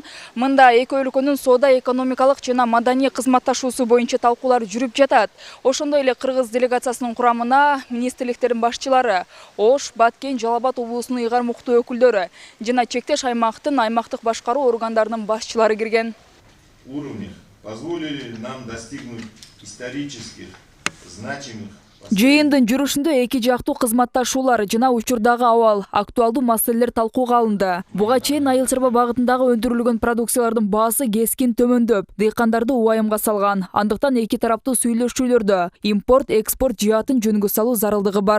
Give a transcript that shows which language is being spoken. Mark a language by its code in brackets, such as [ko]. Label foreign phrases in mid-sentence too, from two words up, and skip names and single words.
[ky] Мында эки өлкөнүн соода экономикалык жана маданий кызматташуусу боюнча талкуулар жүрүп жатат. Ошондой эле Кыргыз делегациясынын курамына министрликтердин башчылары, Ош, Баткен, Жалал Абад облусунун ыйгар муктуу өкүлдөрү жана чектеш аймактын аймактык башкаруу органдарынын башчылары кирген. [ru] Уровни позволили нам достигнуть исторических значимых. [ky] Жыйындын жүрүшүндө эки жактуу кызматташуулар жана учурдагы абал, актуалдуу маселелер талкууга алынды. Буга чейин айыл чарба багытындагы өндүрүлгөн продукциялардын баасы кескин төмөндөп, дыйкандарды убайымга салган. Андыктан эки тараптуу сүйлөшүүлөрдө импорт, экспорт жаатын жөнгө салуу зарылдыгы бар.